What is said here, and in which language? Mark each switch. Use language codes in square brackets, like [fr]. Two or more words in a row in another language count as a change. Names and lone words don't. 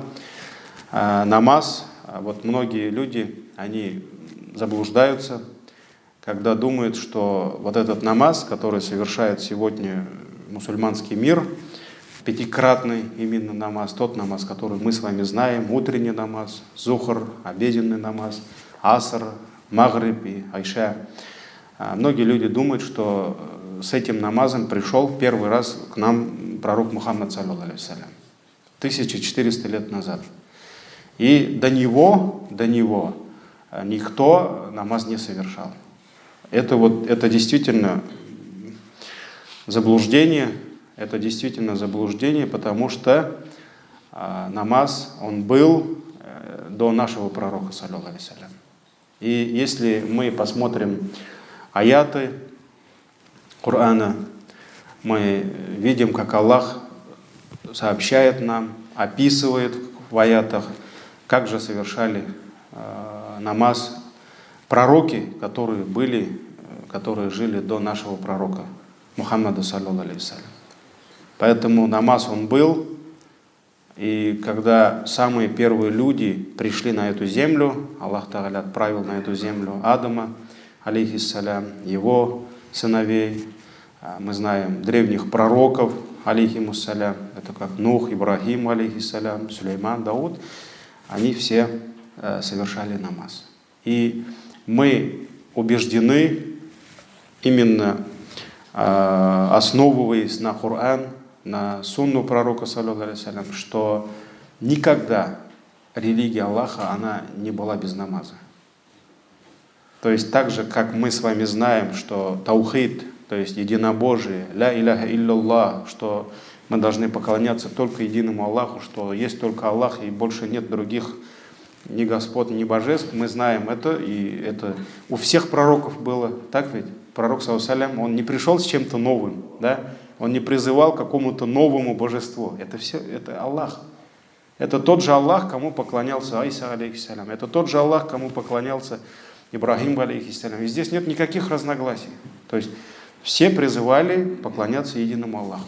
[ru] намаз, многие люди, они заблуждаются, когда думают, что этот намаз, который совершает сегодня мусульманский мир, 5-кратный именно намаз, тот намаз, который мы с вами знаем, утренний намаз, зухр, обеденный намаз, аср, магриб и айша. Многие люди думают, что с этим намазом пришел первый раз к нам пророк Мухаммад, [ar] صلى الله عليه وسلم, [ru] 1400 лет назад. И до него никто намаз не совершал. Это действительно заблуждение, потому что намаз, он был до нашего пророка, [ar] صلى الله عليه وسلم. [ru] И если мы посмотрим аяты Корана, мы видим, как Аллах сообщает нам, описывает в аятах, как же совершали намаз пророки, которые жили до нашего пророка Мухаммада, [ar] صلى الله عليه وسلم. [ru] Поэтому намаз, он был, и когда самые первые люди пришли на эту землю, [ar] الله تعالى [ru] отправил на эту землю Адама, алейхиссалям, его сыновей, мы знаем древних пророков, алейхимуссалям, это как Нух, Ибрахим, алейхиссалям, Сулейман, Дауд, они все совершали намаз. И мы убеждены, именно основываясь на Коран, на сунну пророка, [ar] صلى الله عليه وسلم, [ru] что никогда религия Аллаха, она не была без намаза. То есть так же, как мы с вами знаем, что таухид, то есть единобожие, [ar] لا إله إلا الله, [ru] что мы должны поклоняться только единому Аллаху, что есть только Аллах и больше нет других ни господ, ни божеств, мы знаем это, и это у всех пророков было, так ведь? Пророк, [ar] صلى الله عليه وسلم, [ru] он не пришел с чем-то новым, да? Он не призывал к какому-то новому божеству. Это все, это Аллах. Это тот же Аллах, кому поклонялся Айса, алейхиссалям. Это тот же Аллах, кому поклонялся Ибрахим, алейхиссалям. И здесь нет никаких разногласий. То есть все призывали поклоняться единому Аллаху.